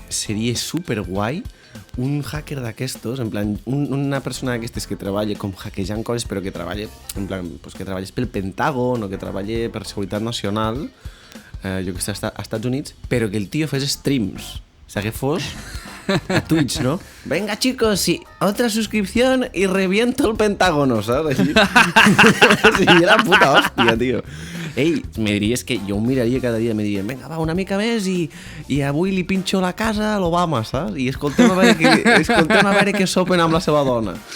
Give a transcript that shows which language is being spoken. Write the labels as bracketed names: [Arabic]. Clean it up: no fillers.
[Catalan] Seria superguai un hacker d'aquestos, en plan, una persona d'aquestes que treballa com hackejant coses, però que treballa, en plan, pues que treballés pel Pentàgon o que treballa per Seguretat Nacional, jo que sé, als Estats Units, però que el tio fes streams. [Spanish] O sea, [Catalan] que fos a Twitch, ¿no? [Spanish] Venga, chicos, sí, otra suscripción y reviento el Pentágono, ¿sabes? [Catalan] Sí, era puta hòstia, tio. Ei, me diries que jo ho miraria cada dia, me dirien, venga, va, una mica més i avui li pinxo la casa a l'Obama, saps? I escoltem a veure què sopen amb la seva dona.